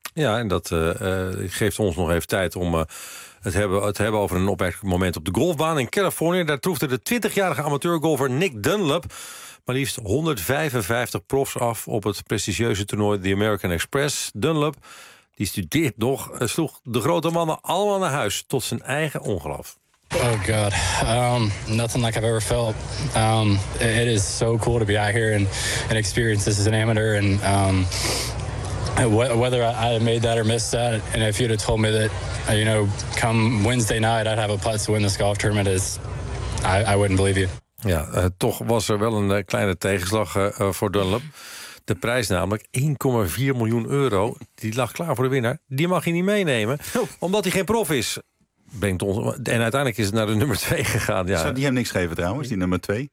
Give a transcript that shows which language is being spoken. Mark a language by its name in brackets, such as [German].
[Dutch] Ja, en dat geeft ons nog even tijd om het hebben over een opmerkelijk moment op de golfbaan in Californië. Daar troefde de 20-jarige amateurgolfer Nick Dunlop maar liefst 155 profs af op het prestigieuze toernooi The American Express. Dunlop, die studeert nog, sloeg de grote mannen allemaal naar huis tot zijn eigen ongeloof. [English] Oh God, nothing like I've ever felt. It is so cool to be out here and experience this as an amateur. And whether I made that or missed that, and if you'd have told me that, come Wednesday night I'd have a putt to win this golf tournament, I wouldn't believe you. [Dutch] Ja, toch was er wel een kleine tegenslag voor Dunlop. De prijs namelijk, 1,4 miljoen euro, die lag klaar voor de winnaar. Die mag hij niet meenemen, omdat hij geen prof is. Brengt ons, en uiteindelijk is het naar de nummer 2 gegaan. Ja. Zou die hem niks geven trouwens, die nummer 2?